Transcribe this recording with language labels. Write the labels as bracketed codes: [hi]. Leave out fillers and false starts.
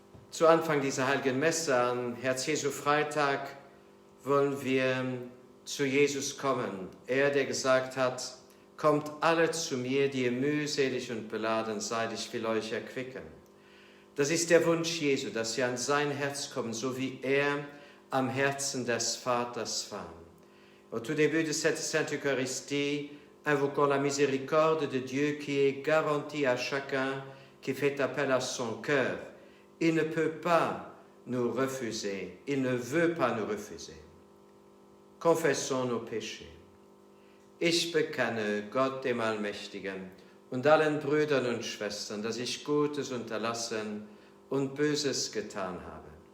[de] Zu Anfang dieser Heiligen Messe am Herz-Jesu-Freitag wollen wir zu Jesus kommen. Er, der gesagt hat, kommt alle zu mir, die ihr mühselig und beladen seid, ich will euch erquicken. Das ist der Wunsch Jesu, dass wir an sein Herz kommen, so wie er am Herzen des Vaters war. [fr] Au tout début de cette Sainte Eucharistie, invoquons la miséricorde de Dieu qui est garantie à chacun qui fait appel à son cœur. Il ne peut pas nous refuser, il ne veut pas nous refuser. Confessons nos péchés. [de] Ich bekenne Gott dem Allmächtigen und allen Brüdern und Schwestern, dass ich Gutes unterlassen und Böses getan habe.